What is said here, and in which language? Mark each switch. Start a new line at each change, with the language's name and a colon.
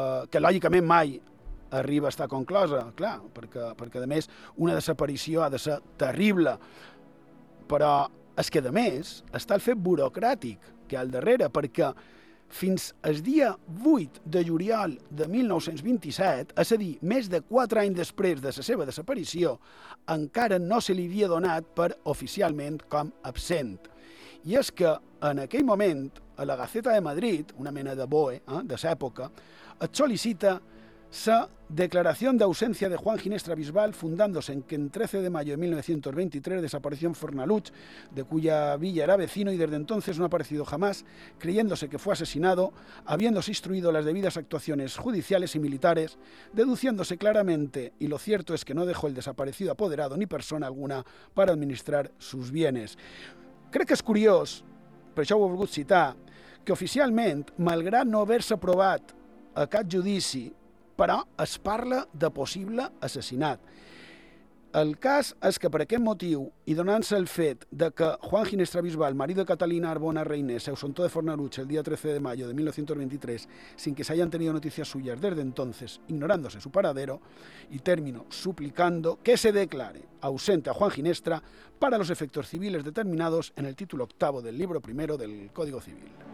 Catalan: que lògicament mai arriba a estar conclosa, clar, perquè a més una desaparició ha de ser terrible, però és que a més està el fet burocràtic que hi ha al darrere, perquè fins al dia 8 de juliol de 1927, és a dir, més de 4 anys després de la seva desaparició, encara no se li havia donat per oficialment com absent. I és que en aquell moment, a la Gaceta de Madrid, una mena de BOE de l'època, et sol·licita la declaració d'ausència de
Spanish: Juan Ginestra Bisbal fundándose en que el 13 de mayo de 1923 desapareció en Fornaluch, de cuya villa era vecino y desde entonces no ha aparecido jamás, creyéndose que fue asesinado, habiéndose instruido las debidas actuaciones judiciales y militares, deduciéndose claramente, y lo cierto es que no dejó el desaparecido apoderado ni persona alguna para administrar sus bienes.
Catalan: Crec que és curiós, per això ho he volgut citar, que oficialment, malgrat no haver-se aprovat a cap judici, però es parla de possible assassinat. El cas és que per aquest motiu, i donant-se el fet de que
Spanish: Juan Ginestra Bisbal, marido de Catalina Arbona Reinés, se ausentó de Fornaluch el dia 13 de mayo de 1923, sin que se hayan tenido noticias suyas desde entonces, ignorándose su paradero, y termino suplicando que se declare ausente a Juan Ginestra para los efectos civiles determinados en el título octavo del libro primero del Código Civil.